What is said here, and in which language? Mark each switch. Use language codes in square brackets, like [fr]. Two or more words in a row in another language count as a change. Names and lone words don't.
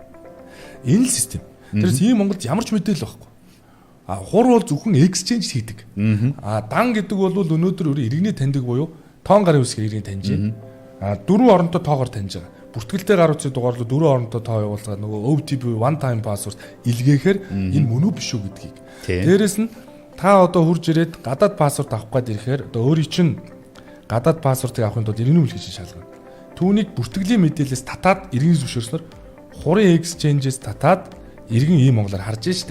[mn] Энэ л систем. Тэрс ийм Монголд ямар ч мэдээлэл байхгүй. Хур бол зөвхөн exchange хийдэг. Дан гэдэг бол өнөөдөр иргэний таньдаг буюу тоон гарын үсгээр иргэний таньж. Дөрвөн оронтой тоогоор таньж байгаа. Бүртгэлтэй гар утсыг дугаарлуу дөрвөн оронтой тоо явуулгаад нөгөө [en] OTP one time password [mn] илгээхээр энэ мөн үү биш үү гэдгийг. Дээрээс нь та одоо хурж ирээд гадаад пассворд авах гээд ирэхээр одоо өөрийн чинь гадаад пассвордыг авахын тулд иргэний үнэлгээ шалгана. Түүнийг бүртгэлийн мэдээлэлээс татаад иргэний зөвшөөрснөөр хурын exchange-с татаад иргэн ийм монголоор харж штэ.